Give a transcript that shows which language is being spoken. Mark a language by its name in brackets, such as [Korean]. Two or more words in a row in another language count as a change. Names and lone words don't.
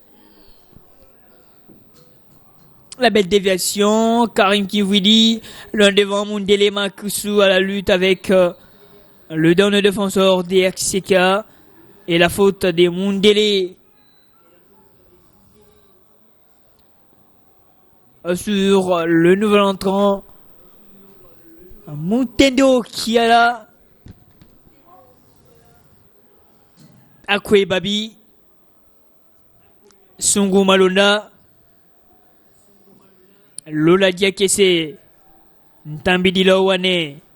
[French] La belle déviation, Karim Kivwidi, l'un devant Mundele Makusu à la lutte avec le dernier défenseur des RCK et la faute des Mundele sur le nouvel entrant Mutendo Kiala Akwe Babi Sungu Malonda Lola Diakese Ntambidila Wane